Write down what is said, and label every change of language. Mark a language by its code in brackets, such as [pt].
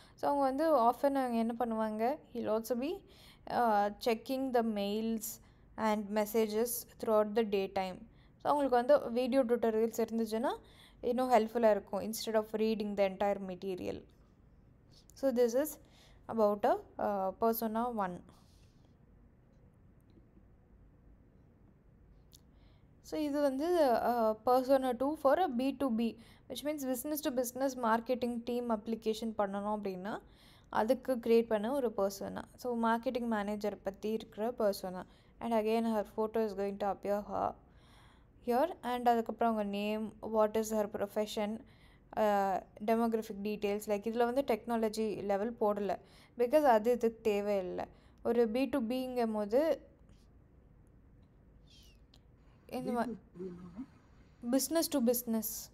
[en] so [ta] அவங்க வந்து often அவங்க என்ன பண்ணுவாங்க, [en] He'll also be checking the mails and messages throughout the day time. [ta] So அவங்களுக்கு வந்து வீடியோ டியூட்டோரியல்ஸ் இருந்துச்சுன்னா இன்னும் ஹெல்ப்ஃபுல்லாக இருக்கும் [en] Instead of reading the entire material. So this is about persona 1. [ta] So இது வந்து persona 2 for B2B, [en] which means business to business marketing team application [ta] பண்ணணும் அப்படின்னா அதுக்கு க்ரியேட் பண்ண ஒரு persona. ஸோ மார்க்கெட்டிங் மேனேஜர் பற்றி இருக்கிற persona. [en] And again her photo is going to appear here. [ta] And அதுக்கப்புறம் அவங்க name, [en] what is her profession, [ta] demographic details. Like இதில் வந்து டெக்னாலஜி லெவல் போடலை, பிகாஸ் அது இதுக்கு தேவையில்லை. ஒரு B2Bங்கும் போது இந்த மாதிரி பிஸ்னஸ் டு பிஸ்னஸ்.